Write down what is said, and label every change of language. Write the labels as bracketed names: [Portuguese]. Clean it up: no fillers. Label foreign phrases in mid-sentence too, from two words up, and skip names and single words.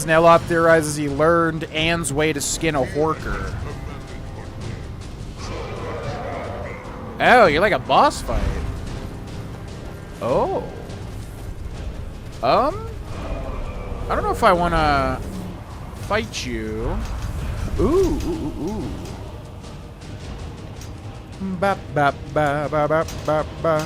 [English] Neloth theorizes he learned Anne's way to skin a horker. Oh, you're like a boss fight. Oh. I don't know if I want to fight you. Ooh, ooh, ooh. Ba ba ba ba ba ba ba.